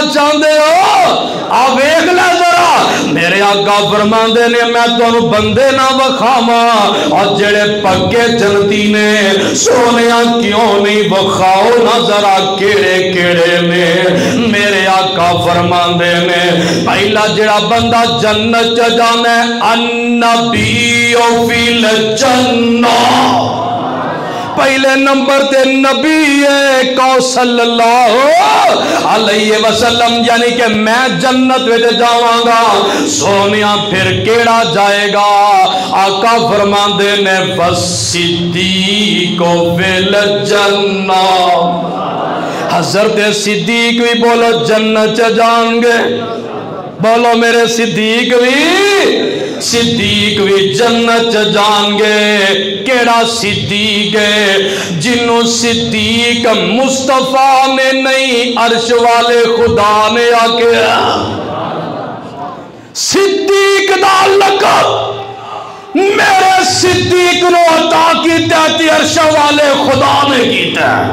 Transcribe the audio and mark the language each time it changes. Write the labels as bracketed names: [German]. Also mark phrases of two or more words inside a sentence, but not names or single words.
[Punjabi] چاہندے ہو آ ویکھ لے ذرا میرے آقا فرماندے نے میں تہانوں بندے نہ وکھاواں اور جیہڑے پکے جنتی نے سوہݨیا کیوں نہیں وکھاؤ نا ذرا کیہڑے کیہڑے نے میرے آقا فرماندے نے پہلا جیہڑا بندہ جنت چ جانا ہے [Arabic] النبي في الجنة [Punjabi] پہلے نمبر تے نبی [Arabic] صلى الله عليه وسلم [Punjabi] یعنی کہ میں جنت میں جاواں گا سوہݨیا فیر کیہڑا جائے گا آقا فرماندے نے [Arabic] والصديق في الجنة [Punjabi] حضرت صدیق وی بولو جنت چ جاݨگے بولو میرے صدیق وی جنت جاݨگے کیہڑا صدیق ہے جنہوں صدیق مصطفیٰ نے نہیں عرش والے خدا نے آ کے صدیق دا لقب میرے صدیق نوں عطا کیتا تے عرش والے خدا نے کیتا